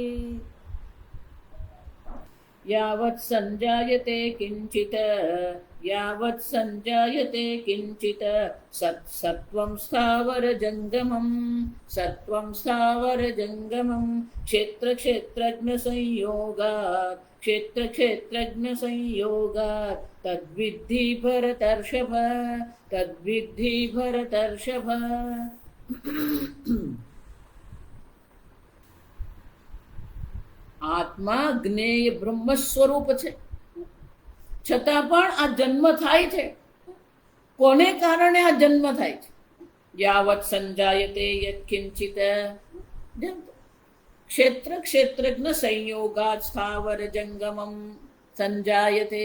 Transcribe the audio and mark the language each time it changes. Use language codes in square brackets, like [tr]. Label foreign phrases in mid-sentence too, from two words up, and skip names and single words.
[sa] यावत् संजायते किञ्चित् सत्त्वं स्थावरजङ्गमं क्षेत्रक्षेत्रज्ञसंयोगात् तद्विद्धि भरतर्षभ। [gu] આત્મા જ્ઞેય બ્રહ્મ સ્વરૂપ છે, છતાં પણ આ જન્મ થાય છે. કોને કારણે આ જન્મ થાય છે? [sa] यावत् संजायते यत्किञ्चित् क्षेत्रज्ञ संयोगात् स्थावर जङ्गमम् संजायते.